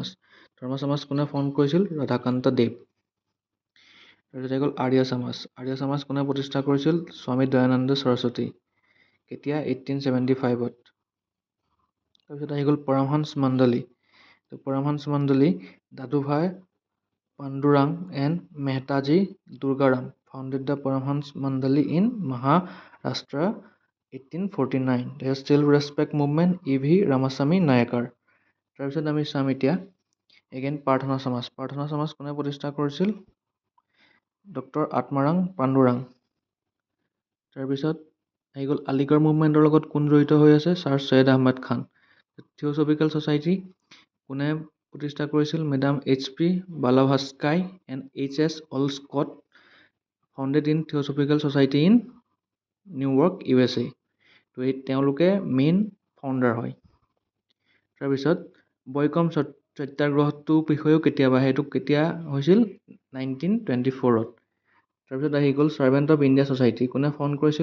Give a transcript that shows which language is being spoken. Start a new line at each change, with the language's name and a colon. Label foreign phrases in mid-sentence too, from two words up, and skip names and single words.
Assamese: ধৰ্ম সমাজ কোনে ফৰ্ম কৰিছিল? ৰাধাকান্ত দেৱ। তাৰপিছত আহি গ'ল আৰ্য সমাজ। আৰ্য সমাজ কোনে প্ৰতিষ্ঠা কৰিছিল? স্বামী দয়ানন্দ সৰস্বতী। কেতিয়া? 1875। তাৰপিছত আহি গ'ল পৰমহংস মণ্ডলী।
English: পৰমহংস মণ্ডলী দাদুভাই পাণ্ডুৰাং এণ্ড মেহতাজী দুৰ্গাৰাম founded the Paramhans Mandali in Maharashtra 1849. The Still Respect Movement E.V. Ramasamy Nayakar.
Assamese: তাৰপিছত আমি চাম এতিয়া এগেইন প্ৰাৰ্থনা সমাজ। প্ৰাৰ্থনা সমাজ কোনে প্ৰতিষ্ঠা কৰিছিল? ডক্টৰ আত্মাৰাং পাণ্ডুৰাং। তাৰপিছত আহি গ'ল আলিগড় মুভমেণ্টৰ লগত কোন জড়িত হৈ আছে? ছাৰ চৈয়দ আহমেদ খান। থিঅ'চফিকেল ছ'চাইটি কোনে প্ৰতিষ্ঠা কৰিছিল?
English: মেডাম H.P. Blavatsky and H.S. Olcott founded in Theosophical Society in নিউয়ৰ্ক USA.
Assamese: তো এই তেওঁলোকে মেইন ফাউণ্ডাৰ হয়। তাৰপিছত বয়কম সত্যাগ্ৰহটোৰ বিষয়েও কেতিয়াবা সেইটো কেতিয়া হৈছিল? 1924ত। তাৰপিছত আহি গ'ল ছাৰ্ভেণ্ট অফ ইণ্ডিয়া ছ'চাইটি কোনে ফাউণ্ড কৰিছিল?